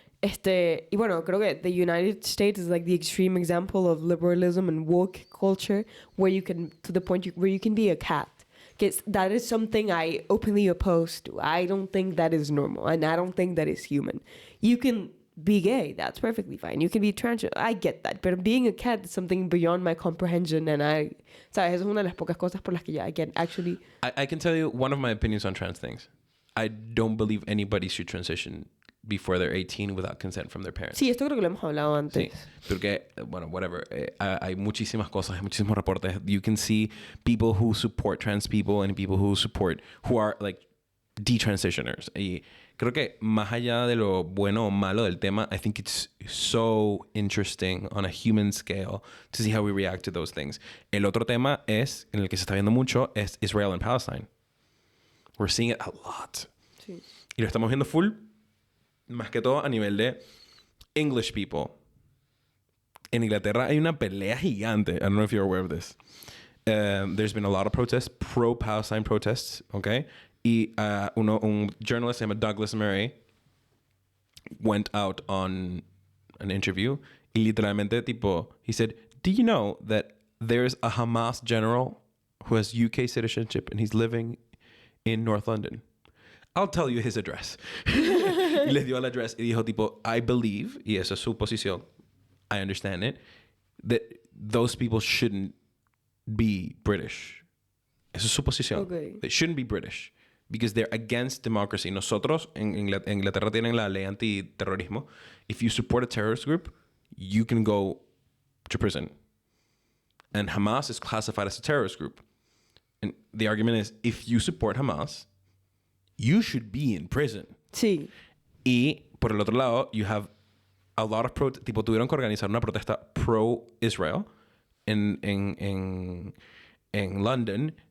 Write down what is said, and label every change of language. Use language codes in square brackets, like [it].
[es] Y bueno, creo que [en] the United States is like the extreme example of liberalism and woke culture, where you can, to the point where you can be a cat. That is something I openly oppose to. I don't think that is normal, and I don't think that is human. You can be gay, that's perfectly fine. You can be trans, I get that. But being a cat is something beyond my comprehension, and [es] ¿sabes? Eso es una de las pocas cosas por las que [en] I can actually... I can tell you one of my opinions on trans things. I don't believe anybody should transition before they're 18 without consent from their parents. [es] Sí, esto creo que lo hemos hablado antes. Sí, porque, bueno, [en] whatever. [es] Hay muchísimas cosas, hay muchísimos reportes. [en] You can see people who support trans people and people who are like detransitioners. [es] Y creo que más allá de lo bueno o malo del tema, [en] I think it's so interesting on a human scale to see how we react to those things. [es] El otro tema es, en el que se está viendo mucho, es [en] Israel and Palestine. We're seeing it a lot. [es] Sí. Y lo estamos viendo full, más que todo a nivel de English people. En Inglaterra hay una pelea gigante. [en] I don't know if you're aware of this. There's been a lot of protests, pro-Palestine protests, okay? [es] Y [en] un journalist named Douglas Murray went out on an interview [es] y literalmente tipo, [en] he said, do you know that there's a Hamas general who has UK citizenship and he's living in North London? I'll tell you his address. [es] Y les dio el address y dijo tipo, [en] I believe, [es] y esa es su posición, [en] I understand it, that those people shouldn't be British. [es] Esa es su posición. [en] Okay. They shouldn't be British because they're against democracy. [es] Nosotros, en Inglaterra tienen la ley antiterrorismo. [en] If you support a terrorist group, you can go to prison. And Hamas is classified as a terrorist group. And the argument is, if you support Hamas, you should be in prison. [es] Sí. Y por el otro lado, [en] you have a lot of [es] tipo, tuvieron que organizar una protesta pro-Israel en London